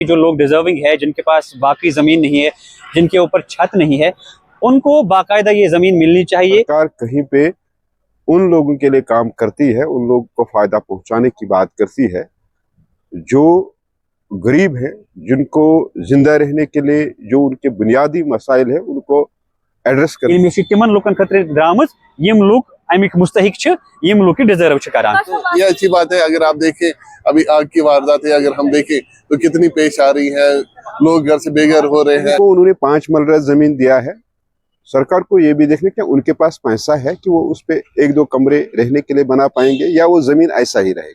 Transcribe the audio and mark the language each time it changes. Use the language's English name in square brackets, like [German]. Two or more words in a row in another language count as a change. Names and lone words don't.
[Hindi] जो लोग डिजर्विंग है, जिनके पास बाकी जमीन नहीं है, जिनके ऊपर छत नहीं है, उनको बाकायदा ये जमीन मिलनी चाहिए। सरकार कहीं पे उन लोगों के लिए काम करती है, उन लोगों को फायदा पहुंचाने की बात करती है जो गरीब है, जिनको जिंदा रहने के लिए जो उनके बुनियादी मसाइल है उनको एड्रेस कर [Kashmiri] تِمن لُکن خٲطرٕ دْرامٕژ یِم لُک اَمِک مُستحِق چھ، یِم لُک deserve چھ کران. [Hindi] ये अच्छी बात है। अगर आप देखें अभी आग की वारदातें अगर हम देखें तो कितनी पेश आ रही है, लोग घर से बेघर हो रहे हैं। उन्होंने 5 मरला जमीन दिया है। सरकार को ये भी देखना कि उनके पास पैसा है कि वो उस पे 1-2 कमरे रहने के लिए बना पाएंगे या वो जमीन ऐसा ही रहेगा।